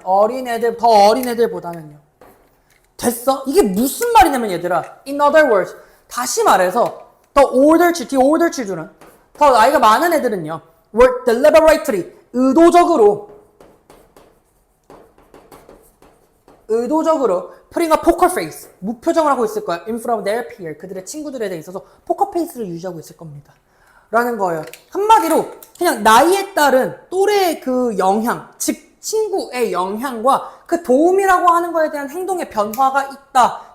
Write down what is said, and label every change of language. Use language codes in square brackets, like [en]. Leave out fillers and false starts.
[ko] 어린애들, 더 어린애들보다는요. 됐어? 이게 무슨 말이냐면 얘들아. [en] In other words. [ko] 다시 말해서 [en] the older children. [ko] 더 나이가 많은 애들은요. [en] were deliberately. [ko] 의도적으로 [en] putting a poker face. [ko] 무표정을 하고 있을 거야. [en] In front of their peer. [ko] 그들의 친구들에 대해 있어서 포커 페이스를 유지하고 있을 겁니다. 라는 거예요. 한마디로 그냥 나이에 따른 또래의 그 영향, 즉 친구의 영향과 그 도움이라고 하는 거에 대한 행동의 변화가 있다.